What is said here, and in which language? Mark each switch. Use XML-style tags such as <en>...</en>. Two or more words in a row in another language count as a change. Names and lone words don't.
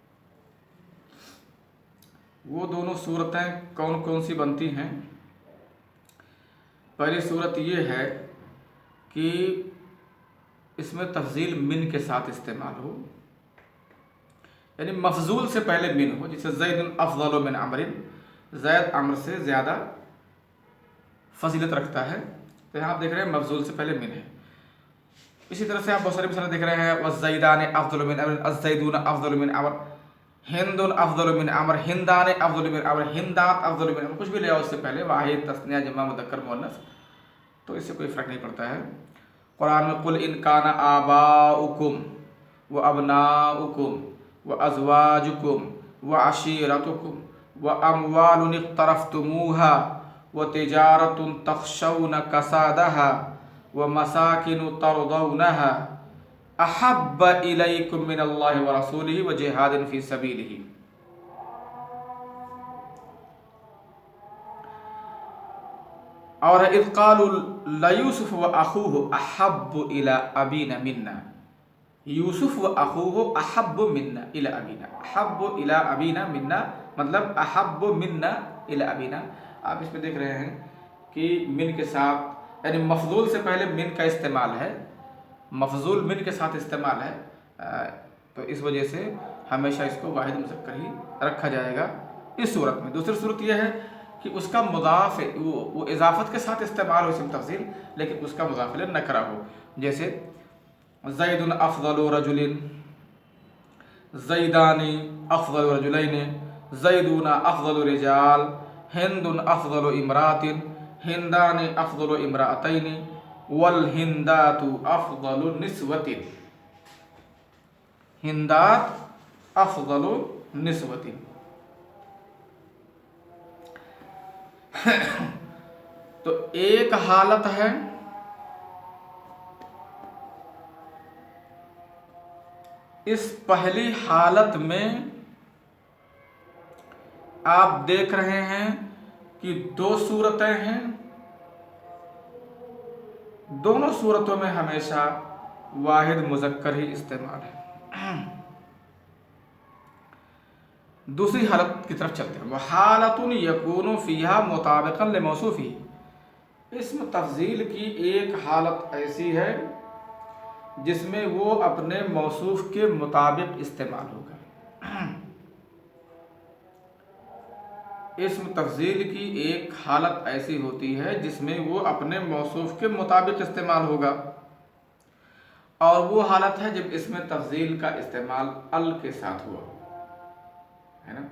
<hi>वो दोनों सूरतें कौन कौन सी बनती हैं? पहली सूरत ये है कि इसमें तफ़ज़ील मिन के साथ इस्तेमाल हो, यानी मफ़ज़ूल से पहले मिन हो।</hi> <ar>जैसे زيد أفضل من عمرو,</ar> <hi>ज़ैद अमर से ज़्यादा फजीलत रखता है, तो यहाँ आप देख रहे हैं मफ़ज़ूल से पहले मिन है। इसी तरह से आप बहुत सारे मिसाल देख रहे हैं,</hi> <ar>والزيدان أفضل من عمرو، الزيدون أفضل من عمرو، هند أفضل من عمرو، هندان أفضل من عمرو، هندات أفضل من عمرو,</ar> <hi>कुछ भी ले आओ उससे पहले वाहिद, तस्निया, जमा, मुज़क्कर, मुअन्नस, तो इससे कोई फ़र्क नहीं पड़ता है। कुरान में</hi> <ar>قل إن كان آباؤكم وأبناؤكم وأزواجكم وعشيرتكم وأموال اقترفتموها وتجارة تخشون كسادها ومساكن ترضونها أحب إليكم من الله ورسوله وجهاد في سبيله. और إذ قالوا ليوسف وأخوه أحب إلى أبينا منا، يوسف وأخوه أحب منا إلى أبينا، أحب إلى أبينا منا मतलब أحب منا إلى أبينا.</ar> <hi>आप इसमें देख रहे हैं कि मिन के साथ, यानी मफ़ज़ूल से पहले मिन का इस्तेमाल है, मफ़ज़ूल मिन के साथ इस्तेमाल है, तो इस वजह से हमेशा इसको वाहिद मुज़क्कर ही रखा जाएगा इस सूरत में। दूसरी सूरत यह है कि उसका मुज़ाफ़ वो इज़ाफ़त के साथ इस्तेमाल हो इस्म तफ़ज़ील, लेकिन उसका मुज़ाफ़ इलैहि नकरा हो।</hi> <ar>जैसे زيد أفضل رجل، زيدان أفضل رجلين، زيدون أفضل رجال، هند أفضل امرأة، هندان أفضل امرأتين، والهندات أفضل نسوة، هندات أفضل نسوة.</ar> <hi>तो एक हालत है इस पहली हालत में आप देख रहे हैं कि दो सूरतें हैं, दोनों सूरतों में हमेशा वाहिद मुज़क्कर ही इस्तेमाल है। दूसरी हालत की तरफ चलते हैं। वह</hi> <ar>حالة يكون فيها مطابقا لموصوفي,</ar> <hi>इस्म तफ़ज़ील की एक हालत ऐसी है जिसमें वो अपने मौसूफ़ के मुताबिक इस्तेमाल होगा। इस्म तफ़ज़ील की एक हालत ऐसी होती है जिसमें वो अपने मौसूफ़ के मुताबिक इस्तेमाल होगा, और वो हालत है जब इसमें तफ़ज़ील का इस्तेमाल अल के साथ हुआ, है ना।</hi>